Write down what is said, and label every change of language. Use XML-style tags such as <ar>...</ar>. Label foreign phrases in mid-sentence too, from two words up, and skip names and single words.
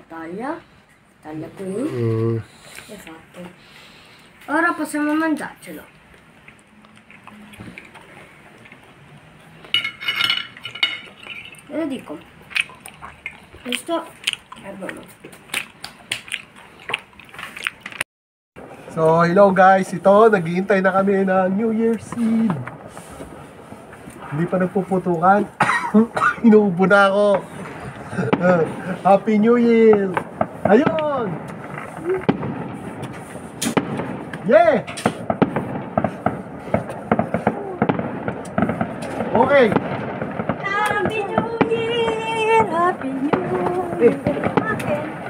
<it>Taglia. Taglia qui. È fatto. Ora possiamo mangiarcelo. Ve lo dico. Questo è buono.</it> <en>So, hello guys.</en> <tl>Ito, naghihintay na kami ng</tl> <en>New Year's Eve.</en> <tl>Hindi pa nagpuputukan. Inuubo na ako.</tl> <en>Happy New Year! Ayun! Yeah! Okay. Happy New Year! Happy New Year!</en> <tl>Akin.</tl>